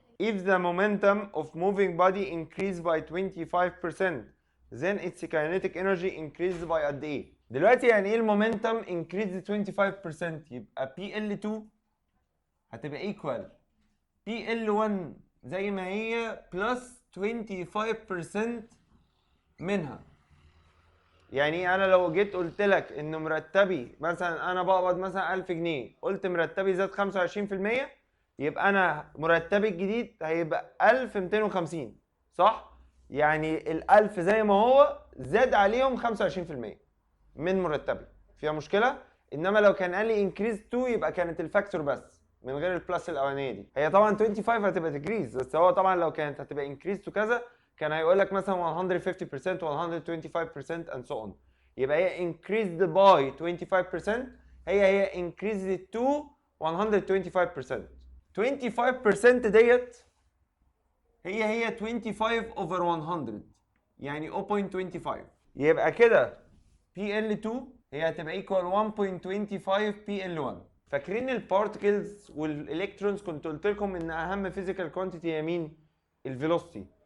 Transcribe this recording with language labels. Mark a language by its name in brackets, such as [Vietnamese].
[English] If the momentum of moving body increased by 25% then its kinetic energy increased by [Arabic] قد ايه؟ دلوقتي يعني ايه المومنتم [English] increased 25%؟ يبقى PL2 هتبقى equal PL1 زي ما هي plus 25% منها. [Arabic] يعني انا لو جيت قلت لك ان مرتبي مثلا انا بقبض مثلا 1000 جنيه، قلت مرتبي زاد 25%، يبقى انا مرتبي الجديد هيبقى 1250 صح؟ يعني ال 1000 زي ما هو زاد عليهم 25% من مرتبي، فيها مشكله؟ انما لو كان قال لي انكريز 2 يبقى كانت الفاكتور بس من غير البلس الاولانيه دي. هي طبعا 25 هتبقى تكريز، بس هو طبعا لو كانت هتبقى انكريز تو كذا كان هيقول لك مثلا 150% 125% [English] and so on. [Arabic] يبقى هي increased by 25%، هي increased to 125%. 25% ديت هي 25 over 100 يعني 0.25، يبقى كده PL2 هي هتبقى equal 1.25 PL1. فاكرين البارتكلز والالكترونز كنت قلت لكم ان اهم فيزيكال كوانتيتي هي مين؟ الفيلوسيتي.